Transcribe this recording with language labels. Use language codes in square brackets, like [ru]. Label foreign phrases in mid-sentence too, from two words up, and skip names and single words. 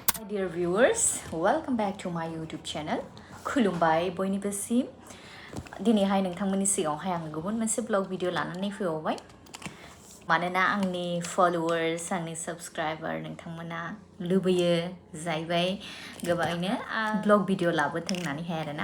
[en] Dear viewers, welcome back to my YouTube channel. [brx] खुलुमबाय बयनिबोसिम दिनैहाय नोंथांमोननि सिगाङावहाय आङो गुबुन मोनसे [en] blog video [brx] लानानै फैबावबाय मानोना आंनि फलोवार्स आंनि साबस्क्राइबार नोंथांमोना लुबैयो जाहैबाय गोबाङैनो [en] blog video [brx] लाबोथों होननानैहाय आरोना